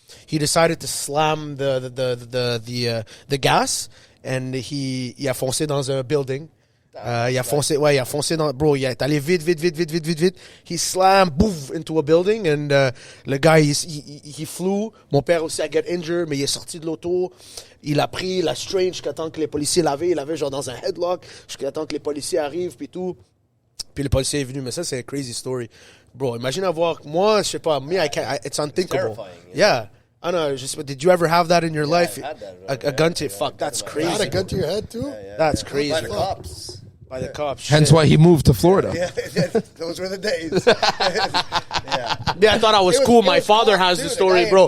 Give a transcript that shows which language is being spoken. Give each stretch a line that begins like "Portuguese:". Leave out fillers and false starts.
English: He decided to slam the gas, and he
French: a foncé dans un building. Il a foncé dans, bro, il est allé vite.
English: He slammed, boof, into a building, and
French: le gars,
English: he flew.
French: Mon père aussi a get injured, mais il est sorti de l'auto. Il a pris la strain jusqu'à temps que les policiers l'avaient. Il avait genre dans un headlock jusqu'à temps que les policiers arrivent, puis tout. Puis le policier est venu, mais ça, c'est une crazy story. Bro, imagine avoir, moi, je sais pas,
English: it's unthinkable. Yeah. I don't know, just, did you ever have that in your life? I had that, a gun to, fuck, that's crazy. You had a gun to your head, too? Yeah. That's crazy. By the cops. By the cops. Hence why he moved to Florida. Yeah, those were the days. Yeah, I thought I was cool. My father has the story, bro.